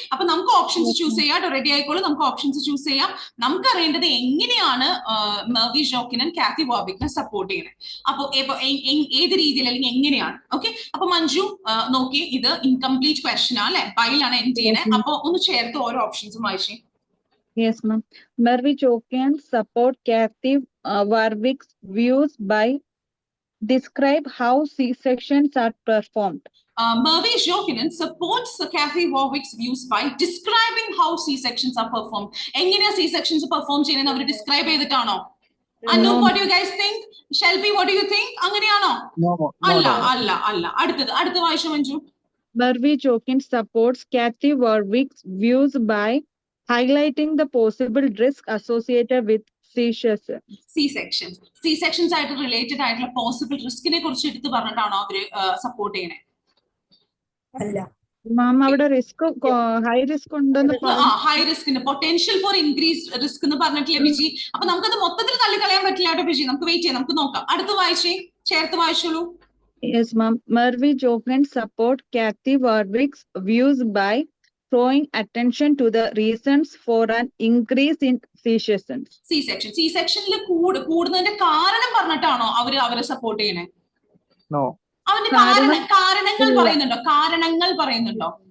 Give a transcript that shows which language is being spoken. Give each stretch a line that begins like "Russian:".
Malayalam: അപ്പൊ നമുക്ക് options choose ചെയ്യാം. റെഡി ആയിക്കോളൂ, നമുക്ക് ഓപ്ഷൻസ് ചൂസ് ചെയ്യാം. നമുക്ക് അറിയേണ്ടത് എങ്ങനെയാണ് മെർവീസ് ജോക്കിനും കാത്തി വാവിക്കിനെ സപ്പോർട്ട് ചെയ്യുന്നത്. അപ്പൊ ഏത് രീതിയിൽ അല്ലെങ്കിൽ എങ്ങനെയാണ്. ഓക്കെ, അപ്പൊ മഞ്ജു നോക്കി, ഇത് ഇൻകംപ്ലീറ്റ് ക്വസ്റ്റ്യൻ ആണ് അല്ലെ, ബൈലാണ് എൻഡ് ചെയ്യുന്നത്. അപ്പൊ ഒന്ന് ചേർത്ത് ഓരോ ഓപ്ഷൻസും വായിച്ചേ.
English: Yes, ma'am. Mervi Chokian support Kathy Warwick's views by describe how C-sections are performed. Mervyn Jokinen supports Kathy Warwick's views by describing how C-sections are performed.
Malayalam: എങ്ങനെയാ C-sections perform ചെയ്യുന്നത് അവർ describe ചെയ്തിട്ടാണോ?
English: Anu, what do you guys think? Shelby, what do you think?
Malayalam: അങ്ങനെയാണോ? അല്ല. അടുത്തത് വായിച്ചു Manju.
English: Mervi Chokin supports Kathy Warwick's views by highlighting the possible risk associated with
Malayalam: C-sections ആയിട്ട് related ആയിട്ടുള്ള possible റിസ്കിനെ കുറിച്ച് എടുത്ത് പറഞ്ഞിട്ടാണോ അവര് സപ്പോർട്ട് ചെയ്യണേ? അല്ല മാം, അവിടെ ഹൈ റിസ്ക് ഉണ്ടെന്ന് high റിസ്കിന് potential four increase risk എന്ന് പറഞ്ഞിട്ടില്ലേ ബിജി? അപ്പൊ നമുക്കത് മൊത്തത്തിൽ തള്ളിക്കളയാൻ പറ്റില്ല കേട്ടോ ബിജി. നമുക്ക് വെയിറ്റ് ചെയ്യാം, നമുക്ക് നോക്കാം. അടുത്ത് വായിച്ചേ, ചേർത്ത് വായിച്ചോളൂ.
English: Yes, ma'am. Mervi Jokin support Kathy Warwick's views by drawing attention to the reasons for an increase in C-sections.
Malayalam: C-sectionൽ കൂടുന്നതിന്റെ കാരണം പറഞ്ഞിട്ടാണോ അവരെ സപ്പോർട്ട് ചെയ്യണേ? അവന്റെ കാരണങ്ങൾ പറയുന്നുണ്ടോ?